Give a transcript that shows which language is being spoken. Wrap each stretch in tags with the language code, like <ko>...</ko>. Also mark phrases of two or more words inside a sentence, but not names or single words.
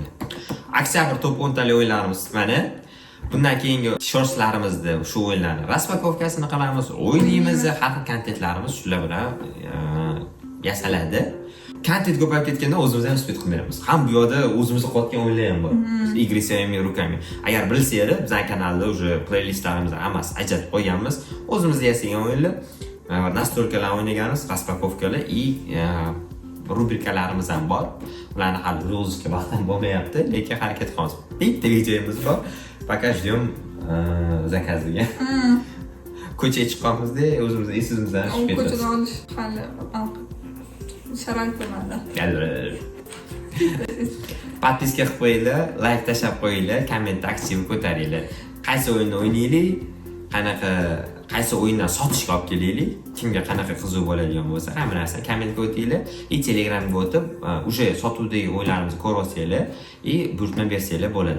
<uz>Oktyabr top 10 tali o'yinlarimiz mana. Bundan keyingi shortlarimizda shu o'yinlarni raspakovkasini qilamiz, o'ynaymiz, har xil kontentlarimiz shular bilan yasaladi. Kontent ko'payib ketganda o'zimiz ham spet qilmaymiz. Ham bu yoqda o'zimizga qotgan o'yinlar ham bor.</uz> <ru>Игры своими руками.</ru> <uz>Agar bilsanglar, bizning kanalda уже playlistlarimizni hammasi ajratib qo'yganmiz. O'zimizda yasagan o'yinlar, nastroykalar o'ynaganmiz, raspakovkalar и rubrikalarimiz ham bor. Ularni hali yozishga vaqtim bo'lmayapti, lekin harakat qilamiz. Bitta videomiz bor.</uz> <ru>Пока ждем заказga.</ru> <uz>Ko'chaga chiqamizda, o'zimizni esimizdan chiqib ketamiz. Ko'chadan olish hali sharoit bo'lmadi. Podpiska qilib qo'yinglar, like tashlab qo'yinglar, komment aktiv ko'taringlar. Qaysi o'yinni o'ynaylik, qaysi o'yindan sotishga olib kelaylik, kimga qanaqa qiziq bo'ladigan bo'lsa, hamma narsa kommentga o'tinglar, Telegramga o'tib, o'sha sotuvdagi o'yinlarimizni ko'rib olsanglar, buyurtma bersanglar bo'ladi.</uz>